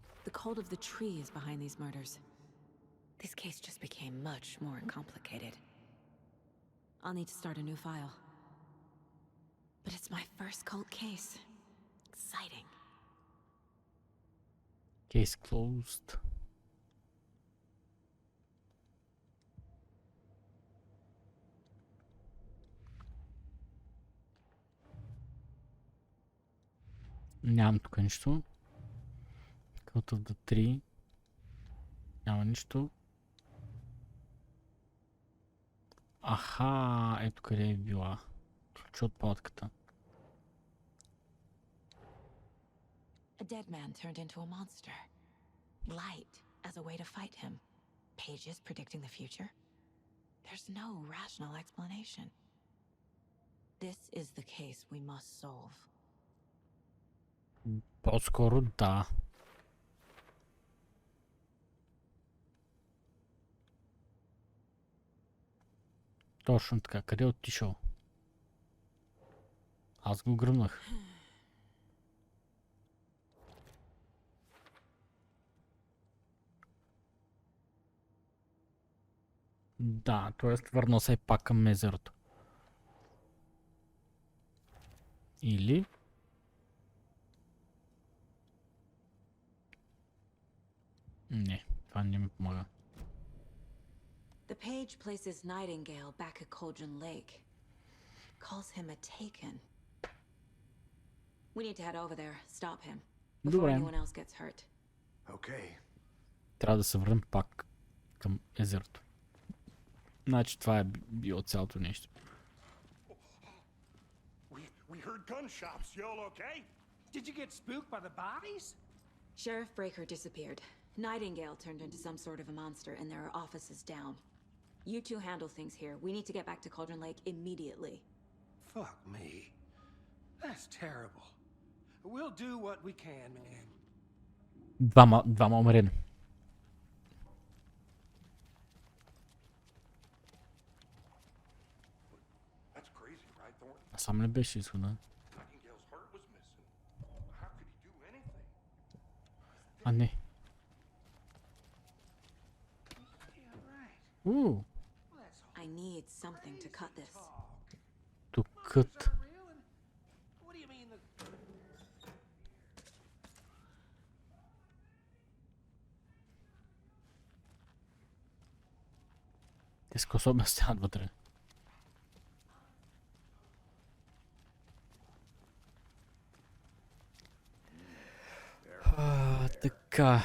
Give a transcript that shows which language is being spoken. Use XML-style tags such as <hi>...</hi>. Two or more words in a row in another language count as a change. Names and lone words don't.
<en>the cult of the tree is behind these murders. This case just became much more complicated. I'll need to start a new file. But it's my first cult case. Exciting. Case closed.</en> <bg>Нямам тук нищо.</bg> <en>Cult of the Tree.</en> <bg>Няма нищо. Аха, ето къде е била. Ключ от палатката.</bg> <en>A dead man turned into a monster. Light as a way to fight him. Pages predicting the future. There's no rational explanation. This is the case we must solve.</en> <bg>По-скоро да. Точно така. Къде е отишъл? Аз го гръмнах. Да, т.е. върна се пак към езерото. Или... Не, това не ми помага.</bg> <en>The page places Nightingale back at Cauldron Lake. Calls him a taken. We need to head over there, stop him, before</en> <bg>Добре.</bg> <en>anyone else gets hurt. Okay.</en> <bg>Трябва да се върнем пак към езерото. Значи това е било цялото нещо.</bg> <en>We heard gunshots. You all okay? Did you get spooked by the bodies? Sheriff Breaker disappeared. Nightingale turned into some sort of a monster, and there are offices down. You two handle things here. We need to get back to Cauldron Lake immediately. Fuck me. That's terrible. We'll do what we can, man.</en> <bg>Двама умрели.</bg> <en>That's crazy, right, Thornton?</en> <bg>А сам ли беше изхода?</bg> <en>Nightingale's heart was missing. How could he do anything?</en> <bg>А не.</bg> <en>I need something to cut this. To cut. What do you mean the...</en> <bg>Те способни стават вътре. Така.</bg>